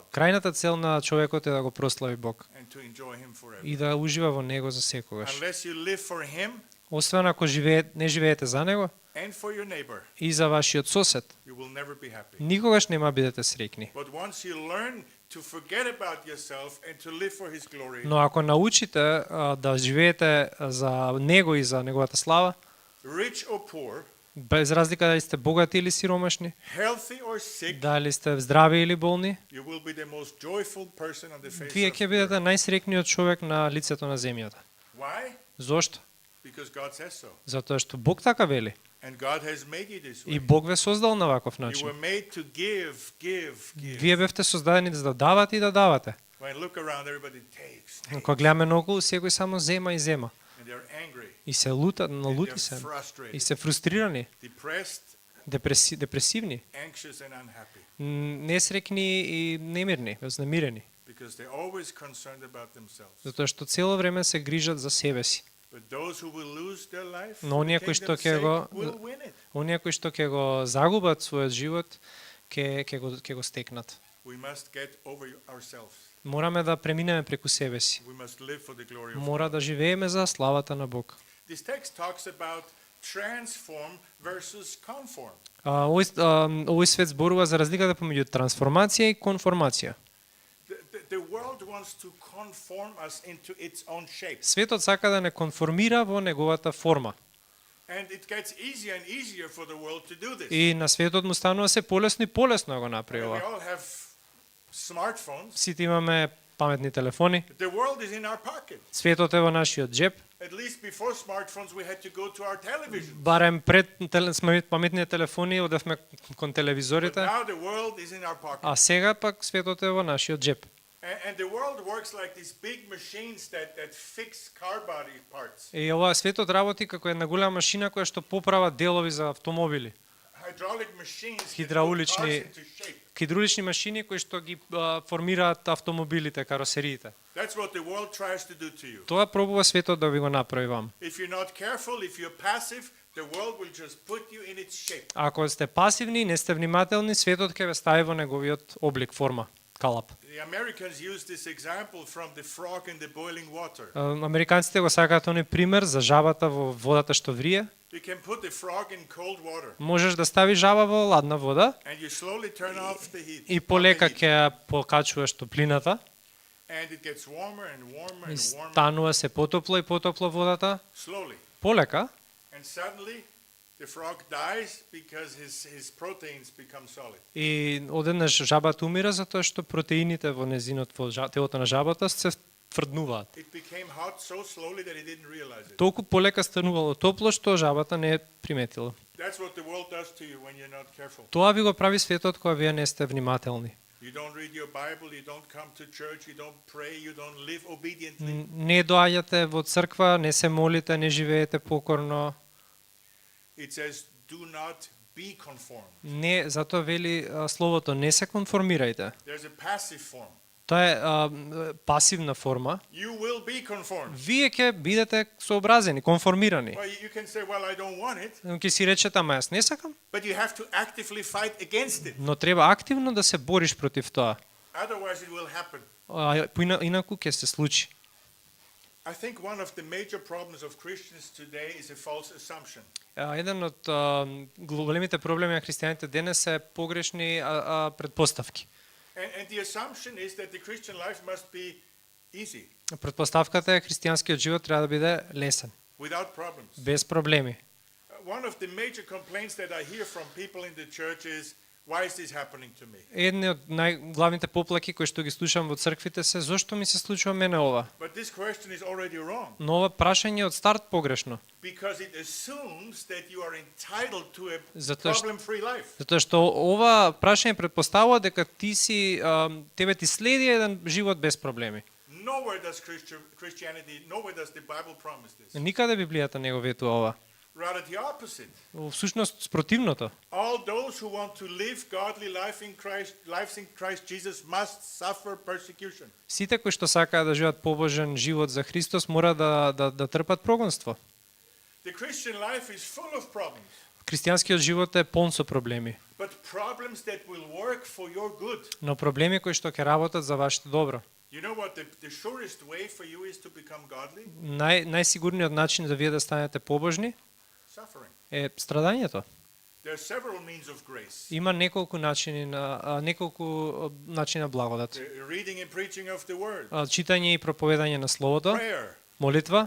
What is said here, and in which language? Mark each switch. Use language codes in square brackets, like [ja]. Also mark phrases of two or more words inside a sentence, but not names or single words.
[mk] Крајната цел на човекот е да го прослави Бог [en] and to enjoy Him forever. [mk] и да ужива во него за секогаш. [en] Unless you live for Him [mk] Освен ако не живеете за него [en] and for your neighbor, [mk] и за вашиот сосед, [en] you will never be happy. [mk] никогаш нема бидете среќни. [en] But once you learn to forget about yourself and to live for His glory, [mk] Но ако научите да живеете за него и за неговата слава, [en] rich or poor, [mk] без разлика дали сте богати или сиромашни, [en] healthy or sick, [mk] дали сте здрави или болни, [en] you will be the most joyful person on the face [mk] вие [en] of [mk] ќе [en] the [mk] бидете [en] earth. [mk] најсреќниот човек на лицето на земјата. [en] Why? [mk] Зошто? [en] Because God says so. [mk] Затоа што Бог така вели. [en] And God has made you this [mk] И [en] way. [mk] Бог ве создал на ваков [en] You [mk] начин. [en] were made to give. [mk] Вие бевте создадени за да давате и да давате. [en] When I look around, everybody takes, [mk] Кога гледаме наоколу, секој само зема и зема. [en] and they're angry, [mk] И се лутат, [en] and [mk] налути [en] they're [mk] се. И [en] frustrated, [mk] се фрустрирани, [en] depressed, [mk] депресивни, [en] anxious, and unhappy [mk] несреќни и немирни, вознемирени. [en] because they're always concerned about themselves. [mk] Затоа што цело време се грижат за себе си. [en] But those who will lose their life, [mk] Но [en] for [mk] оние [en] the [mk] кои што [en] kingdom's [mk] ќе [en] sake, [mk] го- [en] will win it. [mk] Оние кои што ќе го загубат својот живот, ќе го стекнат. [en] We must get over ourselves. [mk] Мораме да преминеме преку себе си. [en] We must live for the glory of [mk] Мора [en] God. [mk] да живееме за славата на Бог. [en] This text talks about transform versus conform. [mk] Овој свет зборува за разликата помеѓу трансформација и конформација. [en] The world wants to conform us into its own shape. [mk] Светот сака да не конформира во неговата форма. [en] And it gets easier and easier for the world to do this. [mk] И на светот му станува се полесно и полесно да го направи [en] And we [mk] ова. [en] all have smartphones, [mk] Сите имаме паметни телефони. [en] The world is in our pocket. [mk] Светот е во нашиот джеп. [en] At least before smartphones, we had to go to our television. [mk] Барем пред паметните телефони одевме кон [en] But [mk] телевизорите, [en] now the world is in our pocket. [mk] а сега пак светот е во нашиот джеп. [en] And the world works like these big machines that fix car body parts. [mk] И ова светот работи како една голема машина која што поправа делови за автомобили. [en] Hydraulic machines that put [mk] Хидраулични- [en] cars into shape. [mk] Хидравлични машини кои што ги формираат автомобилите, каросериите. [en] That's what the world tries to do to you. [mk] Тоа пробува светот да ви го направи вам. [en] If you're not careful, if you're passive, the world will just put you in its shape. [mk] Ако сте пасивни, не сте внимателни, светот ќе ве стави во неговиот облик, форма, калап. [en] The Americans use this example from the frog in the boiling water. [mk] Американците го сакаат оној пример за жабата во водата што врие. [en] You can put the frog in cold water [mk] Можеш да ставиш жаба во ладна вода [en] and you slowly turn off the heat. [mk] и [en] on the [mk] полека [en] heat. [mk] ќе ја покачуваш топлината [en] And it gets warmer and warmer [mk] и [en] and warmer [mk] станува се потопло и потопло водата. [en] slowly. [mk] Полека [en] And suddenly the frog dies because his proteins become solid. [mk] и одеднаш жабата умира затоа што протеините во незинот во телото на жабата се тврднуваат. [en] It became hot so slowly that he didn't realize it. [mk] Толку полека станувало топло што жабата не е приметила. [en] That's what the world does to you when you're not careful. [mk] Тоа ви го прави светот кога вие не сте внимателни. [en] You don't read your Bible, you don't come to church, you don't pray, you don't live obediently. [mk] Не доаѓате во црква, не се молите, не живеете покорно. [en] It says, do not be conformed. [mk] Не, затоа вели словото, не се конформирајте. [en] There's a passive form. [mk] Тоа е пасивна форма. [en] You will be conformed. [mk] Вие ќе бидете сообразени, конформирани. [en] Well, you can say, well, I don't want it, [mk] Ќе си речете, ама јас не сакам, [en] but you have to actively fight against it. [mk] но треба активно да се бориш против тоа. [en] Otherwise, it will happen. [mk] Инаку ќе се случи. [en] I think one of the major problems of Christians today is a false assumption. [mk] Еден од големите проблеми на христијаните денес е погрешни предпоставки. [en] And the assumption is that the Christian life must be easy, [mk] Предпоставката е христијанскиот живот треба да биде лесен, [en] without problems. [mk] без проблеми. [en] One of the major complaints that I hear from people in the church is, why is this happening to me? [mk] Едни од најглавните поплаки кои што ги слушам во црквите се зошто ми се случува мене ова. [en] But this question is already wrong, [mk] Но ова прашање од старт погрешно, [en] because it assumes that you are entitled to a [mk] Затоа што- [en] problem-free life. [mk] затоа што ова прашање претпоставува дека ти си тебе ти следи еден живот без проблеми. [en] Nowhere does nowhere does the Bible promise this. [mk] Никаде Библијата не го ветува ова. [en] Rather the opposite. [mk] Во всушност спротивното. [en] All those who want to live godly lives in Christ Jesus must suffer persecution. [mk] Сите кои што сакаат да живеат побожен живот за Христос мора да трпат прогонство. [en] The Christian life is full of problems, [mk] Христијанскиот живот е полн со проблеми, [en] but problems that will work for your good. [mk] но проблеми кои што ќе работат за вашето добро. [en] You know what the surest way for you is to become godly? [mk] Најсигурниот начин за вие да станете побожни [en] Suffering. [mk] е страдањето. [en] There are several means of grace. [mk] Има неколку начина благодат. [en] The reading and preaching of the word, [mk] Читање и проповедање на словото, [en] prayer, [mk] молитва,